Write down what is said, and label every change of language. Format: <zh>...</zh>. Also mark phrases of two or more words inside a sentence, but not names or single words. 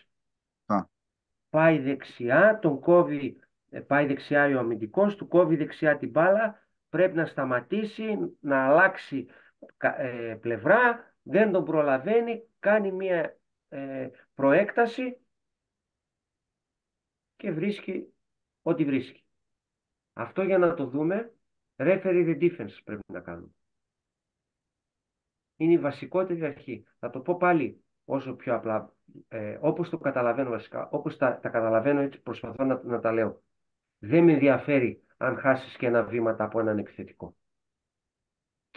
<el>Πάει δεξιά, τον κόβει, πάει δεξιά ο αμυντικός, του κόβει δεξιά την μπάλα, πρέπει να σταματήσει, να αλλάξει πλευρά, δεν τον προλαβαίνει, κάνει μια προέκταση και βρίσκει ό,τι βρίσκει. Αυτό για να το δούμε,</el> <en>referee the defense</en> <el>πρέπει να κάνουμε. Είναι η βασικότερη αρχή. Θα το πω πάλι όσο πιο απλά, όπως το καταλαβαίνω βασικά, όπως τα καταλαβαίνω έτσι προσπαθώ να τα λέω. Δεν με ενδιαφέρει αν χάσεις και ένα βήμα από έναν επιθετικό.</el>